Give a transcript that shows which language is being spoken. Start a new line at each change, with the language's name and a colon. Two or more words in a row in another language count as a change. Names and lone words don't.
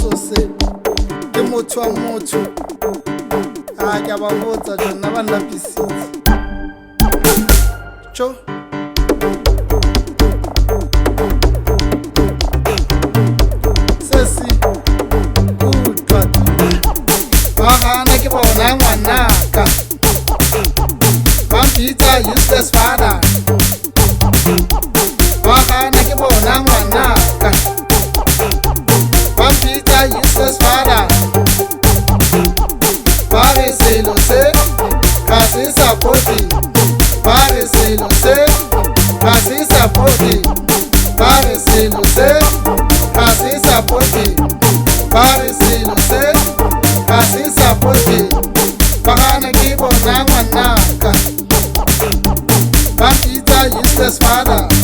Tswana: se ke motho wa motho a ke ba botsa jona ba nlapisitse cho sesi utlwa ba gana ke bona ngwanaka ba mpitsa
English: useless father
Tswana: ba gana ke bona ngwanaka ba mpitsa
English: useless father
Tswana: ba re selo se ga se sapoti ba re selo se ga se sapoti ba re selo se ga se sapoti ba re selo se ga se sapoti ba gana ke bona ngwanaka ba mpitsa
English: useless father